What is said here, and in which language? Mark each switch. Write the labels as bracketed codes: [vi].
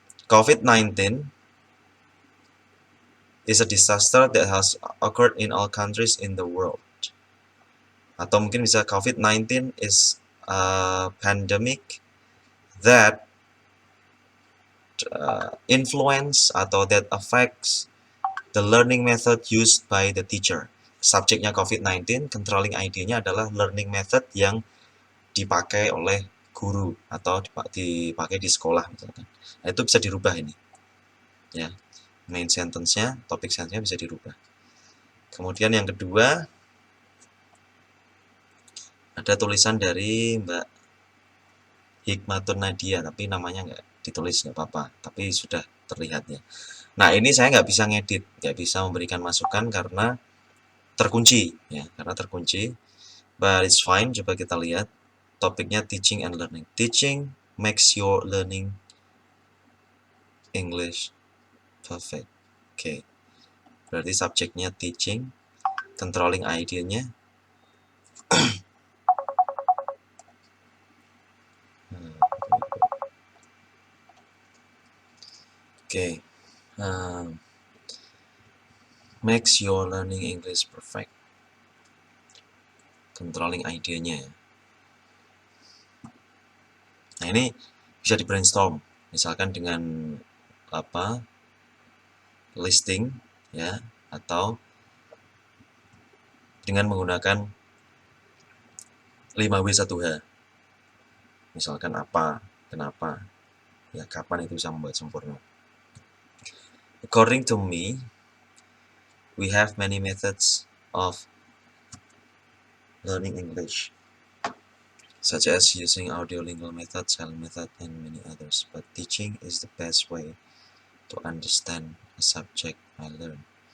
[en] COVID-19 is a disaster that has occurred in all countries in the world. [id] Atau mungkin bisa [en] COVID-19 is a pandemic that influence atau that affects the learning method used by the teacher. [id] Subjeknya COVID-19, controlling idea-nya adalah learning method yang dipakai oleh guru atau dipakai di sekolah misalkan. Nah, itu bisa dirubah ini. Ya. Main sentence-nya, topik sentence-nya bisa dirubah. Kemudian yang kedua, Ada tulisan dari Mbak Hikmatun Nadia, tapi namanya nggak ditulis, nggak apa-apa, tapi sudah terlihat ya. Nah, ini saya nggak bisa ngedit, nggak bisa memberikan masukan karena terkunci ya, karena terkunci. [en] But it's fine. [id] Coba kita lihat topiknya teaching and learning. [en] Teaching makes your learning English perfect. [id] Oke, berarti subjeknya teaching, controlling idea-nya. Oke, [en] makes your learning English perfect, [id] controlling idea-nya. Nah, ini bisa di brainstorm, misalkan dengan apa, listing ya, atau dengan menggunakan 5W1H. Misalkan apa, kenapa, ya kapan itu bisa membuat sempurna. [en] According to me, we have many methods of learning English, such as using audiolingual method, silent method, and many others. But teaching is the best way to understand a subject I learn.